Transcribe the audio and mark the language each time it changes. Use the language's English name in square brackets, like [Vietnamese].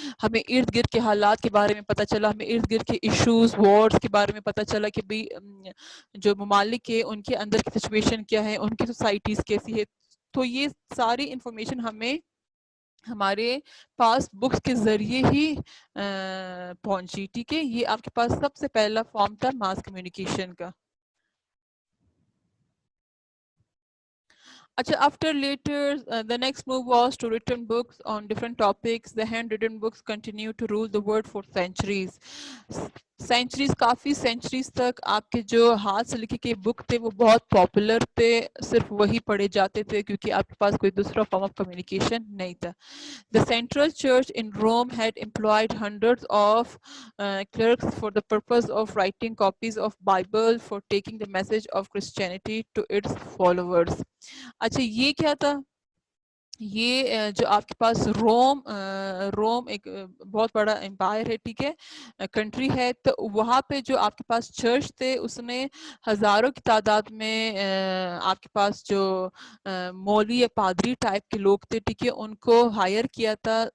[Urdu] ہمیں ارد گرد کے حالات کے بارے میں پتہ چلا، ہمیں ارد گرد کے ایشوز، وارز کے بارے میں پتہ چلا کہ بھی جو ممالک ہے ان کے اندر کی سچویشن کیا ہے، ان کی سوسائٹیز کیسی ہے. تو یہ ساری انفارمیشن ہمیں ہمارے پاس بکس کے ذریعے ہی پہنچی. ٹھیک ہے, یہ آپ کے پاس سب سے پہلا فارم تھا ماس کمیونیکیشن کا. [English] Acha, after later, the next move was to written books on different topics. The handwritten books continued to rule the world for centuries. [Urdu] Centuries, coffee centuries تک آپ کے جو ہاتھ سے لکھے کے بک تھے وہ بہت پاپولر تھے, صرف وہی پڑھے جاتے تھے کیونکہ آپ کے پاس کوئی دوسرا فارم آف کمیونیکیشن نہیں تھا. [English] The central church in Rome had employed hundreds of clerks for the purpose of writing copies of Bible for taking the message of Christianity to its followers. [Urdu] اچھا, یہ کیا تھا؟ یہ جو آپ کے پاس روم ایک بہت بڑا امپائر ہے, ٹھیک ہے, کنٹری ہے, تو وہاں پہ جو آپ کے پاس چرچ تھے اس نے ہزاروں کی تعداد میں آپ کے پاس جو مولوی یا پادری ٹائپ کے لوگ تھے, ٹھیک ہے, ان کو ہائر کیا تھا.